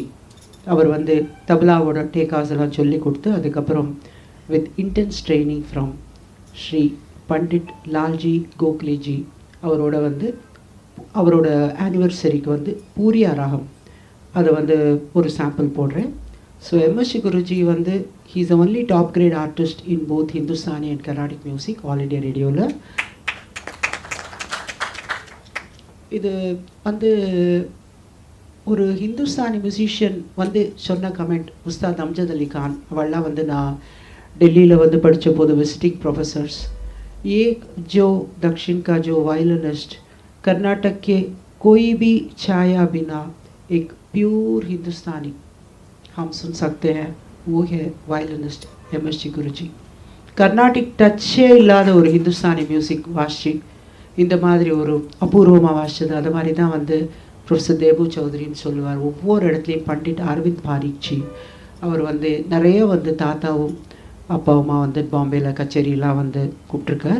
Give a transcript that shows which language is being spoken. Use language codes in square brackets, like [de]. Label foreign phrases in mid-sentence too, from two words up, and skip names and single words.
[ta] அவர் வந்து தபலாவோட டேக்காஸ் எல்லாம் சொல்லி கொடுத்து அதுக்கப்புறம் [en] with intense training from [ta] ஸ்ரீ பண்டிட் லால்ஜி கோக்லேஜி அவரோட வந்து அவரோட ஆனிவர்சரிக்கு வந்து பூரியா ராகம் அதை வந்து ஒரு சாம்பிள் போடுறேன். [en] So MSC Guruji vandhu he is only top great artist in both Hindustani and Carnatic music All India Radio-vil. [ta] இது வந்து ஒரு ஹிந்துஸ்தானி மியூசிஷியன் வந்து சொன்ன கமெண்ட் உஸ்தாத் அம்ஜத் அலி கான் அவள்லாம் வந்து நான் டெல்லியில் வந்து படித்த போது விசிட்டிங் ப்ரொஃபஸர்ஸ் [hi] एक जो दक्षिण का जो वायलिनिस्ट कर्नाटक के कोई भी छाया बिना एक प्योर हिंदुस्तानी हम सुन सकते हैं वो है वायलिनिस्ट एमएसजी गुरुजी. [en] Carnatic touch [ta] இல்லாத ஒரு [en] Hindustani music [ta] வாசிச்சு இந்த மாதிரி ஒரு அபூர்வமாக வாசிச்சது. அது மாதிரி தான் வந்து ப்ரொஃபஸர் தேபு சௌத்ரின்னு சொல்லுவார். ஒவ்வொரு இடத்துலையும் பண்டிட் அரவிந்த் பாரிக்ஜி அவர் வந்து நிறைய வந்து தாத்தாவும் அப்பாவுமா வந்து பாம்பேயில் கச்சேரியெலாம் வந்து கூப்பிட்ருக்கார்.